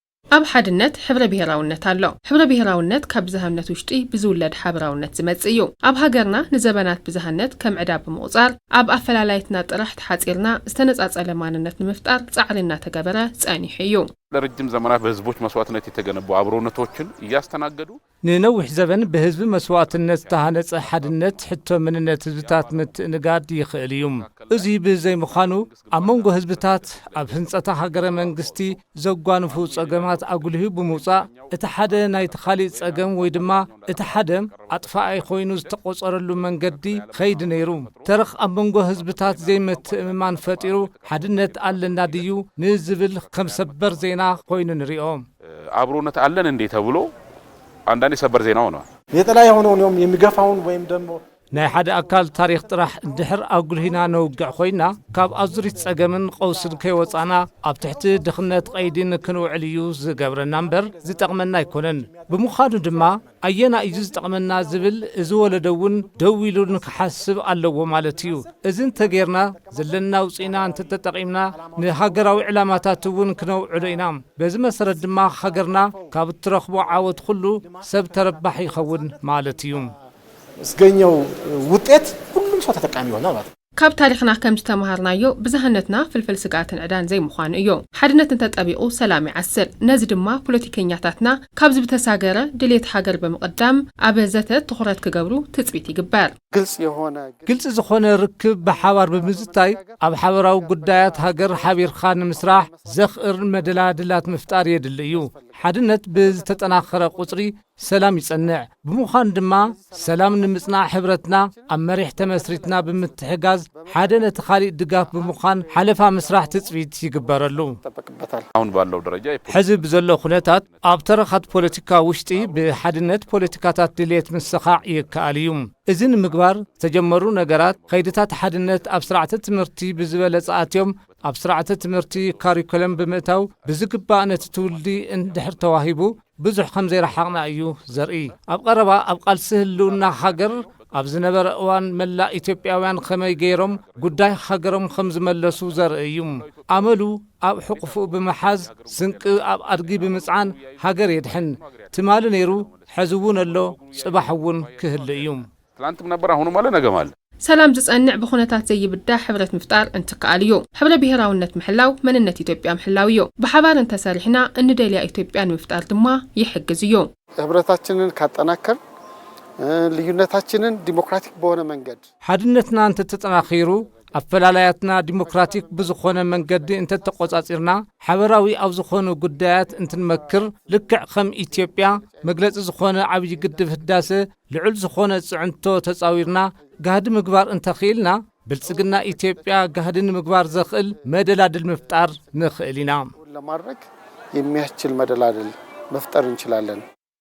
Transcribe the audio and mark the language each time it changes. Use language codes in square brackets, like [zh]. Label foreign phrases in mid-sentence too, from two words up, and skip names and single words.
[ti] ኣብ ሓድነት ሕብረ ብሄራውነት ኣሎ ሕብረ ብሄራውነት ካብ ብዝሃነት ውሽጢ ብዝውለድ ሓበራውነት ዝመጽእ እዩ ኣብ ሃገርና ንዘበናት ብዝሃነት ከም ዕዳብ ብምቁጻር ኣብ ኣፈላላይትና ጥራሕ ተሓጺርና ዝተነጻጸለ ማንነት ንምፍጣር ጻዕሪና ተገበረ ጸኒሕ እዩ [am] ለረጅም ዘመናት በህዝቦች መስዋዕትነት የተገነቡ አብሮነቶችን እያስተናገዱ [ti] ንነውሕ ዘበን በህዝብ መስዋዕትነት ተሃነጸ ሓድነት ሕቶ ምንነት ህዝብታት ምትእንጋድ ይኽእል እዩ እዚ ብዘይ ምዃኑ ኣብ መንጎ ህዝብታት ኣብ ህንጸታ ሃገረ መንግስቲ ዘጓንፉ ጸገማት ኣጉልሁ ብምውጻእ እቲ ሓደ ናይ ተኻሊእ ጸገም ወይ ድማ እቲ ሓደ ኣጥፋኣይ ኮይኑ ዝተቆጸረሉ መንገዲ ኸይድ ነይሩ ተረኽ ኣብ መንጎ ህዝብታት ዘይምትእምማን ፈጢሩ ሓድነት ኣለና ድዩ ንዝብል ከም ሰበር ዜና ኮይኑ ንሪኦ [am] አብሮነት አለን እንዴ ተብሎ አንዳንዴ ሰበር ዜና ሆኗል የተለያየ ሆኖም የሚገፋውን ወይም ደግሞ [ti] ናይ ሓደ ኣካል ታሪኽ ጥራሕ እንድሕር ኣጉልሂና ነውግዕ ኮይና ካብ ኣዙሪት ጸገምን ቀውስን ከይወፃና ኣብ ትሕቲ ድኽነት ቀይድን ክንውዕል እዩ ዝገብረና እምበር ዝጠቕመና ኣይኮነን ብምዃኑ ድማ ኣየና እዩ ዝጠቕመና ዝብል እዚ ወለደውን ደው ኢሉን ክሓስብ ኣለዎ ማለት እዩ እዚ እንተጌርና ዘለና ውፅኢና እንተተጠቒምና ንሃገራዊ ዕላማታት እውን ክነውዕሎ ኢና በዚ መሰረት ድማ ሃገርና ካብ እትረኽቦ ዓወት ኩሉ ሰብ ተረባሕ ይኸውን ማለት እዩ [am] እስገኘው ውጤት ሁሉም ሰው ተጠቃሚ ይሆናል ማለት [ti] ካብ ታሪኽና ከም ዝተማሃርናዮ ብዝሃነትና ፍልፍል ስጋትን ዕዳን ዘይምዃኑ እዩ ሓድነት እንተጠቢቑ ሰላም ይዓስል ነዚ ድማ ፖለቲከኛታትና ካብ ዝተሳገረ ድሌት ሃገር ብምቕዳም ኣብ ዘተ ትኹረት ክገብሩ ትጽቢት ይግበር ግልጽ ዝኾነ ርክብ ብሓባር ብምዝታይ ኣብ ሓበራዊ ጉዳያት ሃገር ሓቢርኻ ንምስራሕ ዘኽእር መደላድላት ምፍጣር የድሊ እዩ ሓድነት ብዝተጠናኸረ ቁጽሪ ሰላም ይጸንዕ ብምዃን ድማ ሰላም ንምጽናዕ ሕብረትና ኣብ መሪሕ ተመስሪትና ብምትሕጋዝ ሓደ ነቲ ኻሊእ ድጋፍ ብምዃን ሓለፋ ምስራሕ ትጽቢት ይግበረሉ [am] አሁን ባለው ደረጃ [ti] ሕዚ ብዘሎ ኩነታት ኣብ ተረኻት ፖለቲካ ውሽጢ ብሓድነት ፖለቲካታት ድሌት ምስኻዕ ይከኣል እዩ እዚ ንምግባር ዝተጀመሩ ነገራት ኸይድታት ሓድነት ኣብ ስርዓተ ትምህርቲ ብዝበለጸ ኣትዮም ኣብ ስርዓተ ትምህርቲ ካሪኩለም ብምእታው ብዝግባእ ነቲ ትውልዲ እንድሕር ተዋሂቡ ብዙሕ ከም ዘይረሓቕና እዩ ዘርኢ ኣብ ቀረባ ኣብ ቃልሲ ህልውና ሃገር ኣብ ዝነበረ እዋን መላእ ኢትዮጵያውያን ከመይ ገይሮም ጉዳይ ሃገሮም ከም ዝመለሱ ዘርኢ እዩ ኣመሉ ኣብ ሕቁፉ ብምሓዝ ስንቂ ኣብ ኣድጊ ብምጽዓን ሃገር የድሕን ትማሊ ነይሩ ሕዚ እውን ኣሎ ጽባሕ እውን ክህሊ እዩ [am] ትላንትም ነበር አሁንም አለ ነገም አለ [ti] ሰላም ዝጸንዕ ብኹነታት ዘይብዳ ሕብረት ምፍጣር እንትከኣል እዩ ሕብረ ብሄራውነት ምሕላው መንነት ኢትዮጵያ ምሕላው እዩ ብሓባር እንተሰሪሕና እንደልያ ኢትዮጵያ ንምፍጣር ድማ ይሕግዝ እዩ [am] ሕብረታችንን ካጠናከር ልዩነታችንን ዲሞክራቲክ በሆነ መንገድ [ti] ሓድነትና እንተተጠናኺሩ ኣፈላላያትና ዲሞክራቲክ ብዝኾነ መንገዲ እንተተቆጻጺርና ሓበራዊ ኣብ ዝኾኑ ጉዳያት እንትንመክር ልክዕ ከም ኢትዮጵያ መግለጺ ዝኾነ ዓብይ ግድብ ህዳሴ ልዑል ዝኾነ ጽዕንቶ ተጻዊርና ጋህዲ ምግባር እንተኽኢልና ብልጽግና ኢትዮጵያ ጋህዲ ንምግባር ዘኽእል መደላድል ምፍጣር ንኽእል ኢና [am] ለማድረግ የሚያስችል መደላድል መፍጠር እንችላለን